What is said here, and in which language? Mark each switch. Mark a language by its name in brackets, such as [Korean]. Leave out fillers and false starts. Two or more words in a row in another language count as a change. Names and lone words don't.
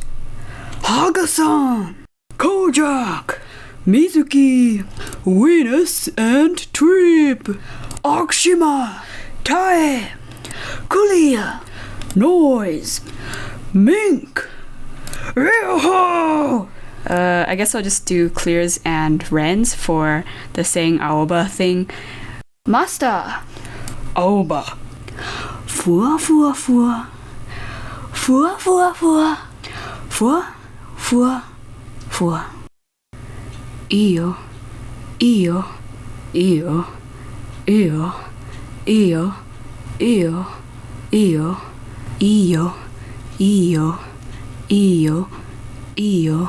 [English] Haga-san, Kojak, Mizuki, Venus and Trip, Akshima, Tae, Kulia, Noise, Mink, Ryoho. I guess I'll just do Clears and Ren's for the saying Aoba thing. Master, Aoba, Fua Fua Fua, Fua Fua Fua, Fua Fua Fua. Iyo, Iyo, Iyo, Iyo, Iyo, Iyo, Iyo, Iyo, Iyo, Iyo, Iyo.